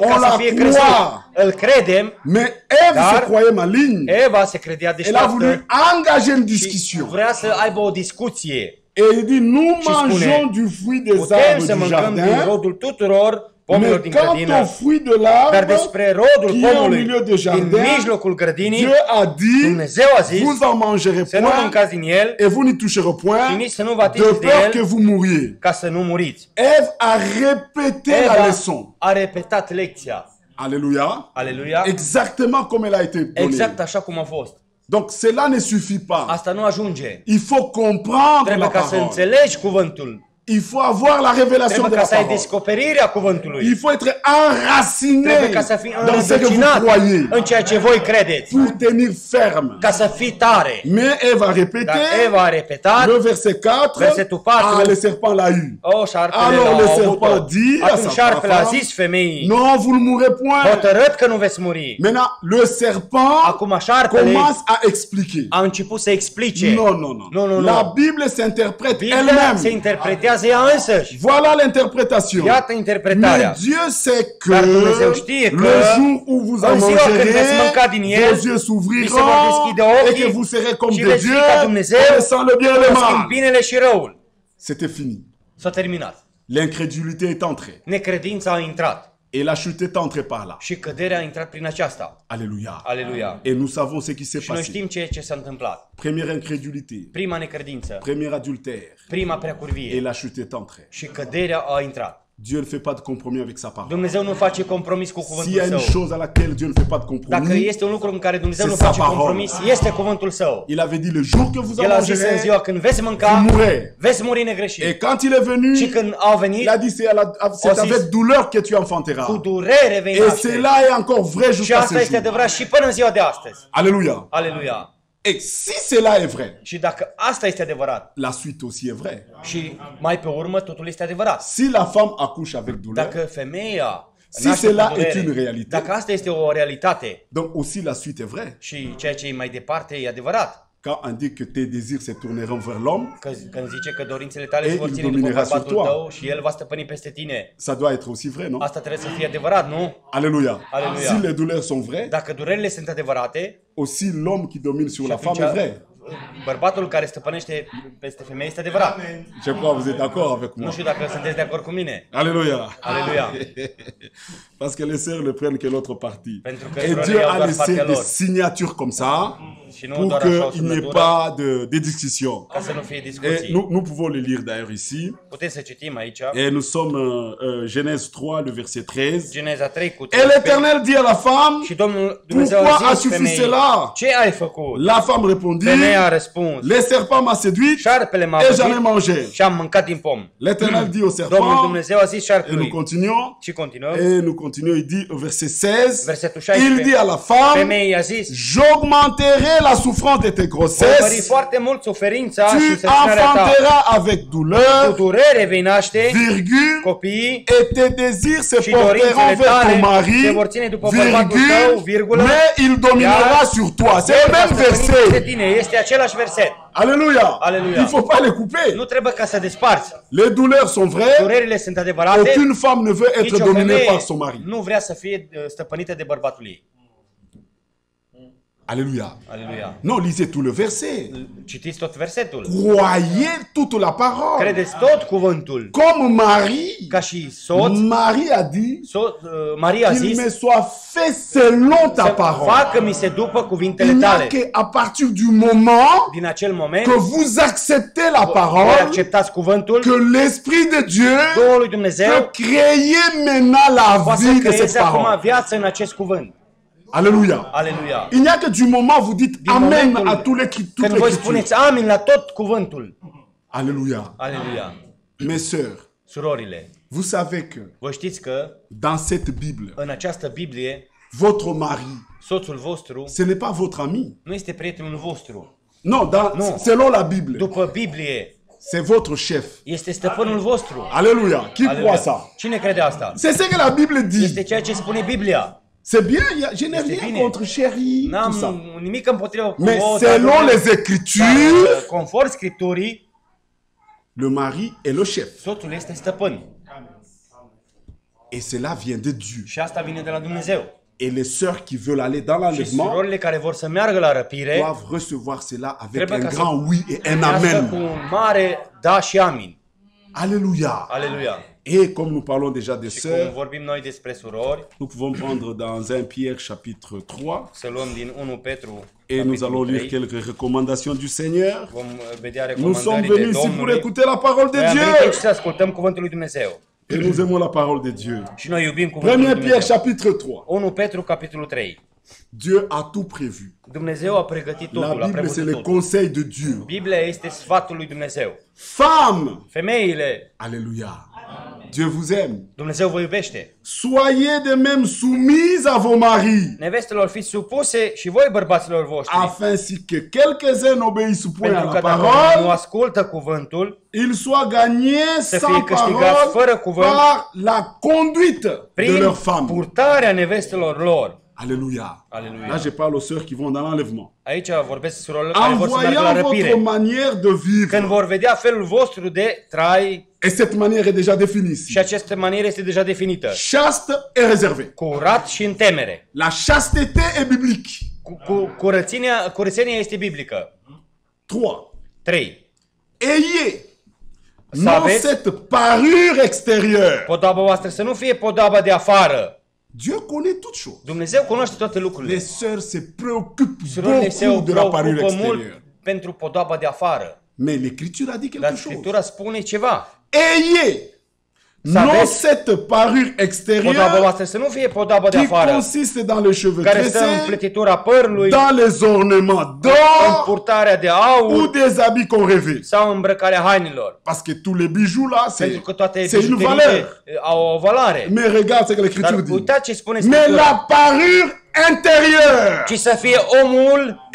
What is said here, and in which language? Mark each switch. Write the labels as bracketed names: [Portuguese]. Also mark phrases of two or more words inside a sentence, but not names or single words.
[French] On ca la [Romanian] să fie [French] croit. [Romanian] crezut. Îl credem. [French] Mais Ève [Romanian] Dar- [French] se croyait maligne. [Romanian] Eva se credea [French] Elle a voulu [Romanian] deșteaptă [French] engager une [Romanian] și [French] discussion. [Romanian] vrea să aibă o discuție. [French] Et il dit, nous [Romanian] Și spune, [French] mangeons du fruit des [Romanian] Putem [French] arbres [Romanian] să [French] du [Romanian] mâncăm din [French] jardin, [Romanian] rodul tuturor pomilor [French] mais [Romanian] din [French] quant au [Romanian] grădină. [French] fruit de [Romanian] Dar [French] l'arbre [Romanian] despre rodul [French] qui est au [Romanian] pomului [French] milieu de [Romanian] din [French] jardin, [Romanian] mijlocul grădinii, [French] Dieu a dit, [Romanian] Dumnezeu a zis [French] vous en mangerez [Romanian] să nu [French] point [Romanian] mâncați din el [French] et vous n'y toucherez [Romanian] și [French] point, [Romanian] nici să nu vă [French] de [Romanian] atingeți de [French] peur que [Romanian] el [French] vous mouriez. [Romanian] ca să nu muriți. [French] Ève a répété la [Romanian] Eva [French] leçon. [Romanian] a repetat lecția. [French] Alléluia. [Romanian] Aleluia. [French] Exactement comme elle a été donnée. [Romanian] Exact așa cum a fost. [French] Donc cela ne suffit pas. [Romanian] Asta nu ajunge. [French] Il faut comprendre [Romanian] Trebuie [French] la [Romanian] ca să [French] parole. [Romanian] înțelegi cuvântul. [French] Il faut avoir la révélation [Romanian] Trebuie [French] de [Romanian] ca [French] la [Romanian] să ai [French] parole. [Romanian] descoperirea cuvântului. [French] Il faut être enraciné [Romanian] Trebuie ca să fii [French] dans ce que vous [Romanian] înrădăcinat [French] croyez [Romanian] în ceea ce voi credeți. [French] pour tenir ferme. [Romanian] Ca să fii tare. [French] Mais Ève a [Romanian] Dar [French] répété [Romanian] Eva a repetat. [French] le verset 4. [Romanian] Versetul 4. [French] Ah, le serpent l'a eu. [Romanian] O, șarpele [French] Alors, [Romanian] l-a [French] le [Romanian] avut-o. [French] serpent dit à [Romanian] Atunci [French] sa [Romanian] șarpele a [French] femme, [Romanian] zis femeii, [French] Non, vous ne mourrez point. [Romanian] hotărât că nu veți muri. [French] Maintenant, le serpent [Romanian] Acum șarpele [French] commence à expliquer. [Romanian] a început să explice. [French] Non, non, non. [Romanian] Nu, nu, [French] La [Romanian] nu. [French] Bible s'interprète [Romanian] Biblia se [French] elle-même. [Romanian] interpretează ea însăși. [French] Voilà l'interprétation. [Romanian] Iată interpretarea. [French] Mais Dieu sait que [Romanian] Dar Dumnezeu știe că [French] le jour où vous en [Romanian] în ziua când veți [French] mangerez, [Romanian] mânca din el, [French] vos yeux [Romanian] vi se vor [French] s'ouvriront [Romanian] deschide [French] et [Romanian] ochii [French] que vous serez comme [Romanian] și [French] de [Romanian] veți [French] Dieu, [Romanian] fi ca Dumnezeu, [French] connaissant le bien et le [Romanian] cunoscând [French] mal. [Romanian] binele și răul. [French] C'était fini. [Romanian] S-a terminat. [French] L'incrédulité est entrée. [Romanian] Necredința a intrat. [French] Et la chute est entrée par là. [Romanian] Și căderea a intrat prin aceasta. [French] Alléluia. [Romanian] Aleluia. [French] Et nous savons ce qui s'est [Romanian] Și noi [French] passé. [Romanian] știm ce s-a întâmplat. [French] Première incrédulité, [Romanian] Prima necredință, [French] premier adultère. [Romanian] prima [French] Et [Romanian] preacurvie [French] la chute est entrée. [Romanian] și căderea a intrat. [French] Dieu ne fait pas de compromis avec sa parole. [Romanian] Dumnezeu nu face compromis cu [French] S'il y [Romanian] cuvântul [French] a une [Romanian] său. [French] chose à laquelle Dieu ne fait pas de [Romanian] Dacă [French] compromis, [Romanian] este un lucru în care Dumnezeu nu [French] C'est sa [Romanian] face [French] parole. [Romanian] compromis, este cuvântul său. [French] il avait dit le jour que vous en [Romanian] El a zis în [French] mangerez, [Romanian] ziua când veți [French] vous [Romanian] mânca, [French] mourrez. [Romanian] veți muri negreșit. [French] Et quand il est venu, [Romanian] Și când au venit, [French] il a dit c'est Aussi- avec douleur que tu enfanteras. [Romanian] cu durere vei [French] Et [Romanian] naște. [French] cela est encore vrai [Romanian] Și [French] jusqu'à [Romanian] asta [French] ce [Romanian] este [French] jour. [Romanian] adevărat și până în ziua de astăzi. [French] Alléluia. [Romanian] Aleluia. [French] Et si cela est vrai, [Romanian] Și dacă asta este adevărat [French] la suite aussi est vraie. [Romanian] și mai pe urmă totul este adevărat. [French] Si la femme accouche avec douleur, [Romanian] Dacă femeia [French] Si [Romanian] naște [French] cela [Romanian] cu durere, [French] est une réalité, [Romanian] dacă asta este o realitate [French] donc aussi la suite est vraie. [Romanian] și ceea ce e mai departe e adevărat, [French] Quand on dit que tes désirs se tourneront vers l'homme, [Romanian] când zice că dorințele tale [French] Et [Romanian] se vor [French] il [Romanian] ține după [French] dominera sur [Romanian] bărbatul [French] toi. [Romanian] tău și el va stăpâni peste tine, [French] ça doit être aussi vrai, non? [Romanian] asta trebuie să fie adevărat, nu? [French] Alléluia. [Romanian] Alléluia. [French] Si les douleurs sont vraies, [Romanian] Dacă durerile sunt adevărate, [French] aussi l'homme qui domine sur [Romanian] și [French] la femme est [Romanian] atunci [French] vrai. [Romanian] bărbatul care stăpânește peste femeie este adevărat. [French] Je crois que vous êtes d'accord avec moi. [Romanian] Nu știu dacă sunteți de acord cu mine. [French] Alléluia. [Romanian] Aleluia. [French] Parce que les sœurs ne prennent que l'autre partie. [Romanian] Pentru că [French] Et [Romanian] surorile [French] Dieu [Romanian] iau [French] a [Romanian] doar [French] laissé [Romanian] partea [French] des [Romanian] lor. [French] signatures comme ça [Romanian] Și nu [French] pour [Romanian] doar așa o [French] qu'il n'y ait [Romanian] semnătură, [French] pas de discussion. [Romanian] ca să nu fie [French] Et [Romanian] discuții. [French] nous pouvons le lire d'ailleurs ici. [Romanian] Puteți să citim aici. [French] Et nous sommes Genèse 3, le verset 13. [Romanian] Geneza 3 cu [French] Et [Romanian] 13. [French] l'Éternel dit à la femme, [Romanian] Și Domnul Dumnezeu [French] pourquoi [Romanian] a [French] as-tu [Romanian] zis [French] fait [Romanian] femeii, [French] cela? [Romanian] ce ai făcut? [French] La femme répondit, [Romanian] Femeia a răspuns, [French] le serpent m'a séduite [Romanian] șarpele m-a [French] et j'en ai [Romanian] văzut [French] mangé. [Romanian] și am mâncat din pom. [French] L'Éternel dit au [Romanian] Domnul [French] serpent, [Romanian] Dumnezeu a zis [French] et nous [Romanian] șarpelui. [French] continuons, [Romanian] Și continuăm. [French] et nous continuons, il dit au verset 16, [Romanian] Versetul [French] il dit [Romanian] 16. [French] à la femme, [Romanian] Femeii a zis, [French] j'augmenterai la souffrance de tes [Romanian] voi mări [French] grossesses, [Romanian] foarte mult suferința și [French] tu [Romanian] însărcinarea ta. [French] enfanteras avec [Romanian] Cu [French] douleur, [Romanian] durere vei naște [French] virgule, [Romanian] copiii [French] et tes désirs se [Romanian] și [French] porteront [Romanian] dorințele [French] vers ton [Romanian] tale se [French] mari, [Romanian] vor ține după bărbatul tău, [French] virgule, [Romanian] virgulă, [French] mais il dominera [Romanian] Iar [French] sur toi. C'est le [Romanian] va [French] même [Romanian] stăpâni peste [French] verset. [Romanian] tine. Este același verset. [French] Alléluia. [Romanian] Alléluia. [French] Il ne faut pas les couper. [Romanian] Nu trebuie ca să desparți. [French] Les douleurs sont vraies. [Romanian] Durerile sunt adevărate. [French] Aucune femme ne veut être [Romanian] Nici o [French] dominée [Romanian] femeie [French] par son mari. [Romanian] nu vrea să fie stăpânită de bărbatul ei. [French] Alléluia. [Romanian] Aleluia. [French] Non, lisez tout le verset. [Romanian] Citiți tot versetul. [French] Croyez toute la parole. [Romanian] Credeți tot cuvântul. [French] Comme Marie. [Romanian] Ca și soț, [French] Marie a dit [Romanian] Maria a [French] qu'il [Romanian] zis [French] me soit fait selon ta [Romanian] să [French] parole. [Romanian] facă-mi se după cuvintele [French] Il n'y a [Romanian] tale. [French] qu'à partir du moment [Romanian] Din acel moment, [French] que vous acceptez la [Romanian] voi [French] parole, [Romanian] acceptați cuvântul, [French] que l'Esprit de Dieu [Romanian] Duhul lui Dumnezeu [French] peut créer maintenant la [Romanian] poate [French] vie [Romanian] să [French] de cette [Romanian] creeze acum [French] parole. [Romanian] viață în acest cuvânt. [French] Alléluia. [Romanian] Aleluia. [French] Il n'y a que du moment où vous dites [Romanian] Din [French] Amen [Romanian] momentul [French] à toute [Romanian] când voi [French] l'écriture. [Romanian] spuneți amin la tot cuvântul. [French] Alléluia. [Romanian] Aleluia. [French] Mes sœurs, [Romanian] Surorile, [French] vous savez que [Romanian] voi știți că [French] dans cette Bible, [Romanian] în această Biblie, [French] votre mari, [Romanian] soțul vostru [French] ce n'est pas votre ami. [Romanian] nu este prietenul vostru. [French] Non, Non. selon la Bible, [Romanian] După Biblie, [French] c'est votre chef. [Romanian] este stăpânul vostru. [French] Alléluia. Qui [Romanian] Aleluia. [French] croit ça? [Romanian] Cine crede asta? [French] C'est ce que la Bible dit. [Romanian] Este ceea ce spune Biblia. [French] C'est bien, je n'ai C'est rien [Romanian] bine. [French] contre chérie, tout ça. [Romanian] N-am nimic împotriva cu [French] Mais [Romanian] voi, [French] selon [Romanian] dar, [French] les Écritures, [Romanian] conform Scripturii, [French] le mari est le chef. [Romanian] soțul este stăpân. [French] Et cela vient de Dieu. [Romanian] Și asta vine de la Dumnezeu. [French] Et les sœurs qui veulent aller dans [Romanian] Și [French] l'enlèvement [Romanian] surorile care vor să meargă la răpire, [French] doivent recevoir cela avec [Romanian] trebuie [French] un [Romanian] ca să [French] grand oui et un [Romanian] primească cu [French] amen. [Romanian] un mare da și amin. [French] Alléluia. [Romanian] Aleluia. [French] Et comme nous parlons déjà des [Romanian] Și cum [French] sœurs, [Romanian] vorbim noi despre surori, [French] nous pouvons prendre dans 1 Pierre chapitre 3 [Romanian] să luăm din 1 Petru, [French] et nous allons [Romanian] capitolul [French] lire [Romanian] 3, [French] quelques recommandations du Seigneur. [Romanian] vom vedea [French] Nous sommes [Romanian] recomandările [French] venus ici pour [Romanian] Domnului. [French] écouter la parole de [Romanian] Noi am venit [French] Dieu. [Romanian] aici să ascultăm cuvântul lui Dumnezeu. [French] Et nous aimons la parole de Dieu. [Romanian] Și noi iubim cuvântul [French] 1 [Romanian] lui [French] Pierre [Romanian] Dumnezeu. [French] chapitre 3. [Romanian] 1 Petru, capitolul 3. [French] Dieu a tout prévu. [Romanian] Dumnezeu a pregătit [French] La [Romanian] totul, a [French] Bible, c'est [Romanian] prevăzut [French] les [Romanian] totul. [French] conseils de Dieu. [Romanian] Biblia este sfatul lui Dumnezeu. [French] Femmes, [Romanian] Femeile, [French] alléluia. Dieu vous aime. [Romanian] Dumnezeu vă iubește. [French] Soyez de même soumises à vos maris, [Romanian] Nevestelor fiți supuse și voi bărbaților voștri. [French] afin si que quelques-uns n'obéissent point à [Romanian] Pentru [French] la [Romanian] că dacă nu [French] parole, [Romanian] ascultă cuvântul, [French] ils soient gagnés [Romanian] Să [French] sans [Romanian] fie câștigați fără [French] parole [Romanian] cuvânt, [French] par la conduite de [Romanian] prin [French] leurs femmes. [Romanian] purtarea nevestelor lor. [French] Alléluia. [Romanian] Alléluia. [French] Là, je parle aux sœurs qui vont dans l'enlèvement. [Romanian] Aici vorbesc surorilor care [French] En [Romanian] vor să meargă la [French] voyant votre [Romanian] răpire. [French] manière de [Romanian] Când [French] vivre, [Romanian] vor vedea felul vostru de trai, [French] et cette manière est déjà définie ici, [Romanian] și această manieră este deja definită. [French] chaste et réservée. [Romanian] Curat și în temere. [French] La chasteté est biblique. [Romanian] Curățenia este biblică. [French] 3. [Romanian] 3. [French] Ayez [Romanian] să aveți [French] cette parure extérieure. [Romanian] podoaba voastră să nu fie podoaba de afară. [French] Dieu connaît toutes choses. [Romanian] Dumnezeu cunoaște toate lucrurile. [French] Les sœurs se préoccupent [Romanian] Surorile se [French] beaucoup de la parure [Romanian] preocupă mult [French] extérieure. [Romanian] pentru podoaba de afară. [French] Mais l'Écriture a dit quelque [Romanian] Dar [French] chose. [Romanian] Scriptura spune ceva. [French] Ayez non [Romanian] aveți [French] cette parure [Romanian] Podoaba [French] extérieure [Romanian] voastră să nu fie podoaba de [French] qui [Romanian] afară, [French] consiste dans les cheveux [Romanian] care stă în [French] tressés, [Romanian] pletitura părului, [French] dans les ornements [Romanian] în [French] d'or [Romanian] purtarea de [French] ou [Romanian] aur [French] des habits qu'on rêvait. [Romanian] sau îmbrăcarea hainelor. [French] Parce que tous les bijoux là, [Romanian] Pentru că toate [French] c'est une valeur. [Romanian] bijuteriile au o valoare. [French] Mais regarde ce que [Romanian] Dar [French] l'Écriture dit. [Romanian] uitați ce spune [French] Mais [Romanian] Scriptura. [French] la parure intérieure [Romanian] Ci să fie omul